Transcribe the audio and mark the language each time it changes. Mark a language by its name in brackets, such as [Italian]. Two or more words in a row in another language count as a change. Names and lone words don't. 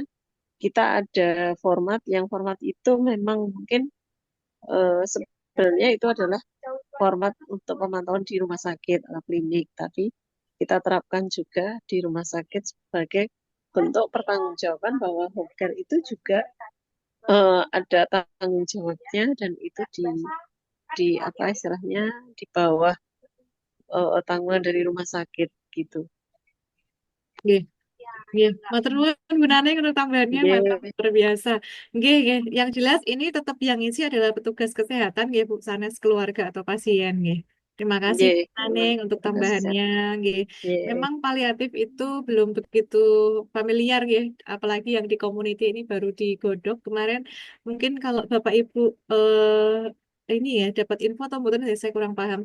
[Indonesian] Kita ada format itu memang mungkin sebenarnya itu adalah format untuk pemantauan di rumah sakit atau klinik, tapi kita terapkan juga di rumah sakit sebagai bentuk pertanggungjawaban bahwa [English] home care [Indonesian] itu juga ada tanggung jawabnya dan itu di apa istilahnya di bawah tanggungan dari rumah sakit gitu. [Javanese] Nggih. Nggih, matur nuwun gunane [Indonesian] untuk tambahannya mantap Nggih, luar biasa. [Javanese] Nggih, nggih. [Indonesian] Yang jelas ini tetap yang isi adalah petugas kesehatan nggih Bu sanes keluarga atau pasien nggih. Terima kasih nggih, Bu memang Naneng untuk tugas tambahannya kesehatan. nggih. Nggih, Memang paliatif itu belum begitu familiar nggih, apalagi yang di community ini baru digodok kemarin. Mungkin kalau Bapak Ibu ini ya dapat info atau mboten ya, saya kurang paham.